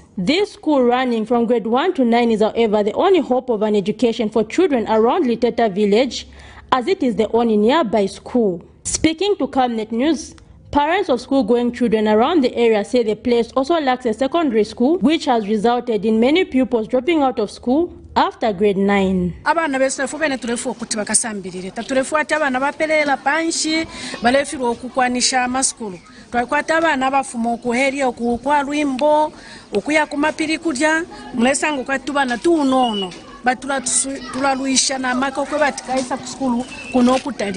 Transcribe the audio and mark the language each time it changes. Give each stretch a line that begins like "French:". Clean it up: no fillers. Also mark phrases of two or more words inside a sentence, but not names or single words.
English: This school running from grade 1 to 9 is however the only hope of an education for children around Liteta village, as it is the only nearby school. Speaking to Camnet News, parents of school-going children around the area say the place also lacks a secondary school, which has resulted in many pupils dropping out of school after grade 9.
Bemba: Abana besefu bene tulefu okuti bakasambirire tulefu ati abana baperera panshi balefirwa okukwanisha amaskulu twakwata abana bafuma okuheri okukwa lwimbo okuya kumapiri kudya mulesanga kwatubana tunono batulaluisha na maka okwe batikaisa ku skulu kuno okutali